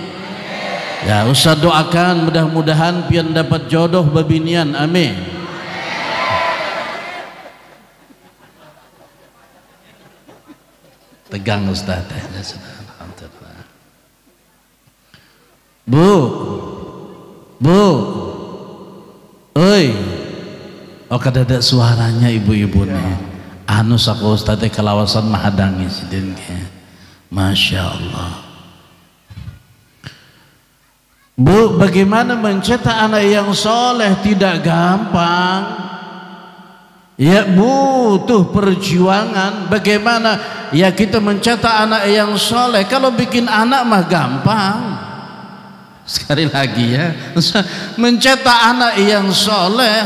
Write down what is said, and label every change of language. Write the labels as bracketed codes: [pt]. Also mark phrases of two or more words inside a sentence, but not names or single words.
[id] Ya Ustaz doakan mudah-mudahan pian dapat jodoh babinian, amin. Tegang Ustaz. Bu, oi, [bjn] oh kada ada suaranya ibu-ibu nih. Anu saku Ustaz kelawasan mahadangi sidin. [ar] Masya Allah. [id] Bu, bagaimana mencetak anak yang soleh tidak gampang. Ya butuh perjuangan. Bagaimana ya kita mencetak anak yang soleh? Kalau bikin anak mah gampang. Sekali lagi ya, mencetak anak yang soleh.